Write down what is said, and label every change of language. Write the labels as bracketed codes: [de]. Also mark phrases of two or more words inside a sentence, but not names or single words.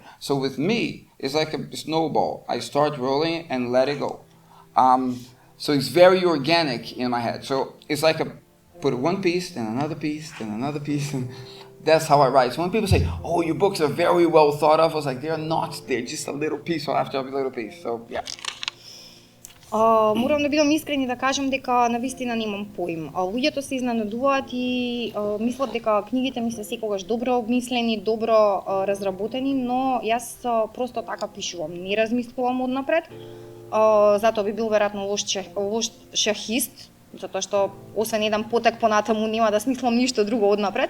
[en] So with me, it's like a snowball. I start rolling and let it go. So it's very organic in my head. So it's like put one piece, then another piece, then another piece, and that's how I write. So when people say, oh, your books are very well thought of, I was like, they're not. They're just a little piece after a little piece. So, yeah. [mk] Морам да бидам искрен и да кажам дека навистина немам поим. Луѓето се изненадуваат и мислат дека книгите ми се секогаш добро обмислени, добро разработени, но јас просто така пишувам. Не размислувам однапред. Затоа би бил веројатно лош шахист, затоа што освен еден потек понатаму нема да смислам ништо друго однапред.